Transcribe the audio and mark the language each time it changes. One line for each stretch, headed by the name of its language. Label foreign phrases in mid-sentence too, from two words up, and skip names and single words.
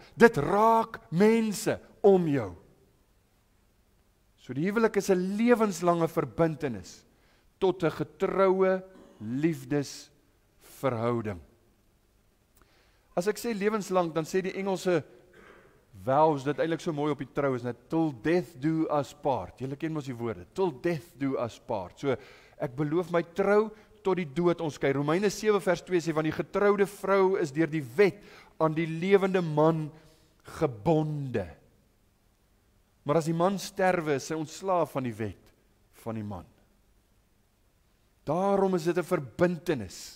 Afrikaans: Dit raak mense om jou. So die huwelik is 'n lewenslange verbintenis tot 'n getroue liefdesverhouding. As ek sê lewenslang, dan sê die Engelse vows dit eintlik so mooi op die trou is net
English: till death do us part.
Afrikaans: Julle ken mos die woorde,
English: till death do us part.
Afrikaans: So ek beloof my trou tot die dood ons skei. Romeine 7 vers 2 sê, want die getroude vrou is deur die wet aan die lewende man gebonde. Maar as die man sterwe, is hy ontslaaf van die wet van die man. Daarom is dit 'n verbintenis.